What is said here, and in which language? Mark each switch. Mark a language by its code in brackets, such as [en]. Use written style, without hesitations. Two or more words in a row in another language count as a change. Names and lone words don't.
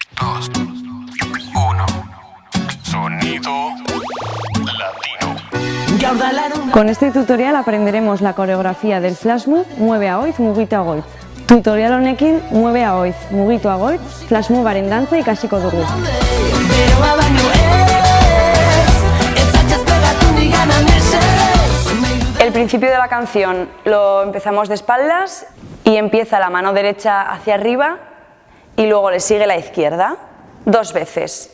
[es] 2, 1. Sonido latino. Con este tutorial aprenderemos la coreografía del flash move Mueve Agoitz, Mugitu Agoitz. [eu] Tutorial honekin [es] Mueve Agoitz, [eu] Mugitu Agoitz, flash movearen dantza ikasiko dugu. [es] El principio de la canción lo empezamos de espaldas y empieza la mano derecha hacia arriba y luego le sigue la izquierda 2 veces.